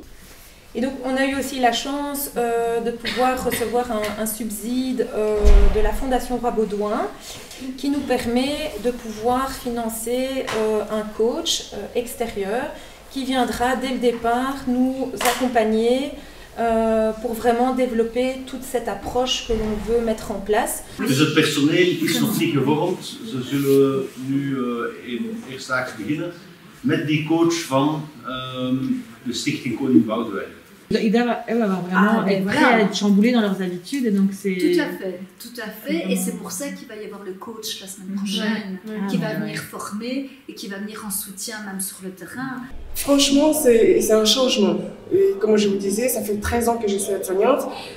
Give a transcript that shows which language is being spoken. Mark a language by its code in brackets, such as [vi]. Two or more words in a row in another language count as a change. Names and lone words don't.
[fr] Et donc on a eu aussi la chance de pouvoir recevoir un subside de la Fondation Roi Baudouin qui nous permet de pouvoir financer un coach extérieur qui viendra dès le départ nous accompagner pour vraiment développer toute cette approche que l'on veut mettre en place. [nl] Dus het personeel is nog niet gevormd. Ze zullen nu eerstdaags beginnen met die coach van de Stichting Koning Boudewijn. [fr] Elle va vraiment être prête à être chamboulée dans leurs habitudes et donc c'est... Tout à fait. Et c'est pour ça qu'il va y avoir le coach la semaine prochaine, qui va venir former et qui va venir en soutien même sur le terrain. Franchement, c'est un changement. Et comme je vous disais, ça fait 13 ans que je suis aide-soignante.